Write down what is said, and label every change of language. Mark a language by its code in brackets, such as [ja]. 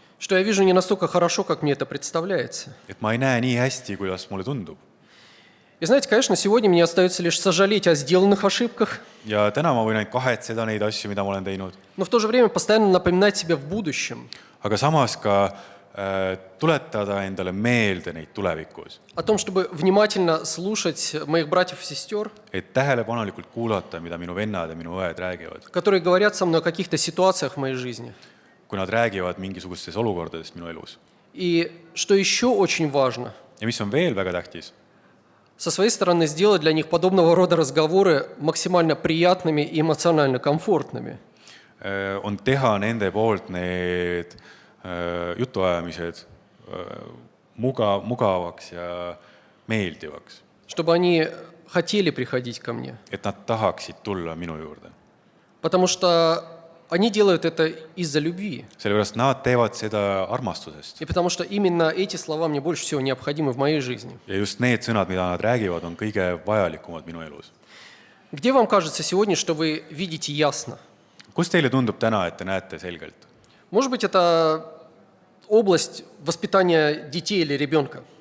[ru] Что я вижу не настолько хорошо, как мне это представляется. [et] Et ma ei näe nii hästi, kuidas mulle tundub. [ru] И знаете, конечно, сегодня мне остается лишь сожалеть о сделанных ошибках, [et] ja täna ma võin ainult kahetseda neid asju, mida ma olen teinud, [ru] но в то же время постоянно напоминать себе в будущем [et] aga samas ka tuletada endale meelde neid tulevikus, [ru] о том, чтобы внимательно слушать моих братьев и сестер, [et] et tähelepanelikult kuulata, mida minu vennad ja minu õed räägivad, [ru] которые говорят со мной о каких-то ситуациях в моей жизни. [et] kui nad räägivad mingisugustest olukordadest minu elus. [ru] И что еще очень важно, [et] Ja mis on veel väga tähtis, [ru] со своей стороны сделать для них подобного рода разговоры максимально приятными и эмоционально комфортными. [et] on teha nende poolt need jutuajamised mugavaks ja meeldivaks, [ru] Чтобы они хотели приходить ко мне. [et] et nad tahaksid tulla minu juurde. [ru] Потому что они делают это из-за любви. [et] Sellepärast nad teevad seda armastusest. [ru] И потому что именно эти слова мне больше всего необходимы в моей жизни. [et] Ja just need sõnad, mida nad räägivad, on kõige vajalikumad minu elus. [ru] Где вам кажется сегодня, что вы видите ясно? [et] Kus teile tundub täna, et te näete selgelt? [ru] Может быть, это область воспитания детей или ребенка.